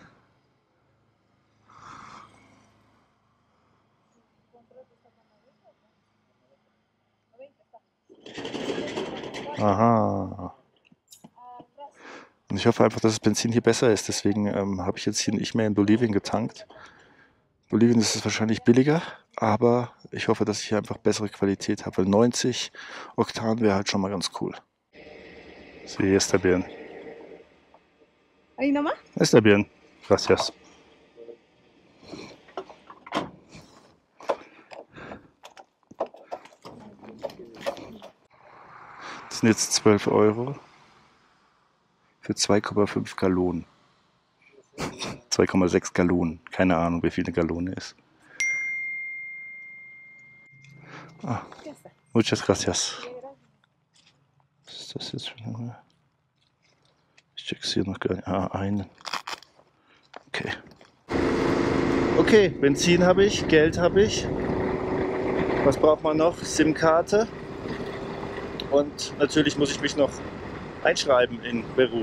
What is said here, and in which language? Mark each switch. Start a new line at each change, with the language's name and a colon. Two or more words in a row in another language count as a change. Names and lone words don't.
German: Aha. Und ich hoffe einfach, dass das Benzin hier besser ist. Deswegen habe ich jetzt hier nicht mehr in Bolivien getankt. In Bolivien ist es wahrscheinlich billiger, aber ich hoffe, dass ich hier einfach bessere Qualität habe. Weil 90 Oktan wäre halt schon mal ganz cool.
Spanish: Sí, está bien. ¿Ahí nomás? Está bien. Gracias.
German: Das sind jetzt 12 Euro für 2,5 Gallonen. 2,6 Gallonen. Keine Ahnung, wie viel eine Gallone ist.
Spanish: Ah, muchas gracias.
German: Was ist das jetzt für eine? Ich check's hier noch gar nicht. Ah, einen. Okay. Okay, Benzin habe ich, Geld habe ich. Was braucht man noch? SIM-Karte. Und natürlich muss ich mich noch einschreiben in Peru.